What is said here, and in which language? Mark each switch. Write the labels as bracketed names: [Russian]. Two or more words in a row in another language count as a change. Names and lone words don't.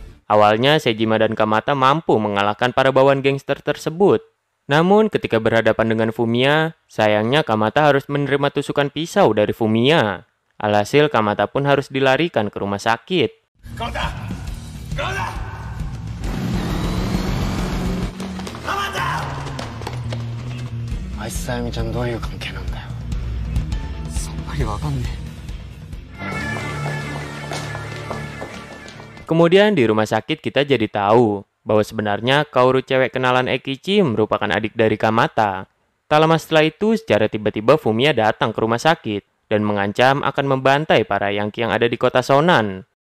[Indonesian] Awalnya Sejima dan Kamata mampu mengalahkan para bawahan gangster tersebut. Namun ketika berhadapan dengan Fumiya, sayangnya Kamata harus menerima tusukan pisau dari Fumiya. Alhasil Kamata pun harus dilarikan ke rumah sakit. Kamata! Kamata! Kamata! [Japanese] あいつとあゆみちゃんどういう関係なんだよ。さっぱりわかんねえ。 [Indonesian] Kemudian di rumah sakit kita jadi tahu bahwa sebenarnya Kaoru cewek kenalan Eikichi merupakan adik dari Kamata. Tak lama setelah itu, secara tiba-tiba Fumiya datang ke rumah sakit dan mengancam akan membantai para Yankee yang ada di kota Sonan.